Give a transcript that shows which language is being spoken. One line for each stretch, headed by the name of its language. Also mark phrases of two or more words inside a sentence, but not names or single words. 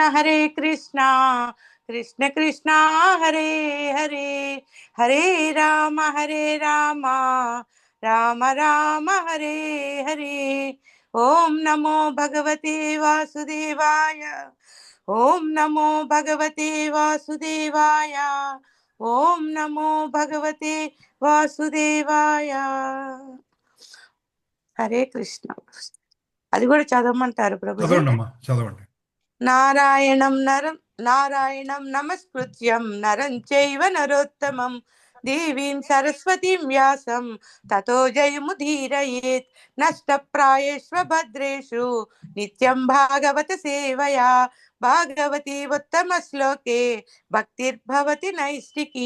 Sanskrit: హరే కృష్ణ కృష్ణ కృష్ణ హరే హరే హరే రామ రామ రామ హరే హరే. ఓం నమో భగవతే వాసుదేవాయ. ఓం నమో భగవతే వాసుదేవాయ. ఓం నమో భగవతే వాసుదేవాయ.
Telugu: హరే కృష్ణ. అది కూడా చదవమంటారు ప్రభుజీ. చదవండి అమ్మా, చదవండి.
Sanskrit: నారాయణం నమస్కృత్యం నరం చైవ నరోత్తమం దేవీం సరస్వతీం వ్యాసం తతో జయముదీరయేత్. నష్టప్రాయేష్వ భద్రేషు నిత్యం భాగవత సేవయా భాగవతి ఉత్తమ శ్లోకే భక్తిర్భవతి నైష్టికీ.